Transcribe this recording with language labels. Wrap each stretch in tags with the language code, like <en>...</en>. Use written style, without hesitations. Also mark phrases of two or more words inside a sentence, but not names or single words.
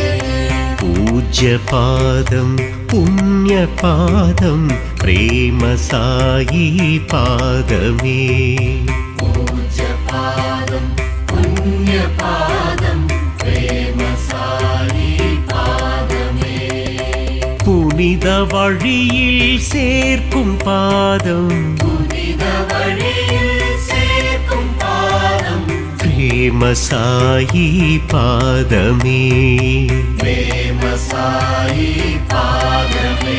<sa>पूज्यपादं पुण्यपादं प्रेम साई पादमे पूज्यपादं पुण्यपादं प्रेम साई पादमे</sa> <ta>புனித வழியில் சேர்க்கும் பாதம் புனித வழியில் சேர்க்கும் பாதம் பிரேம சாயி பாதமே பிரேம சாயி பாதமே</ta>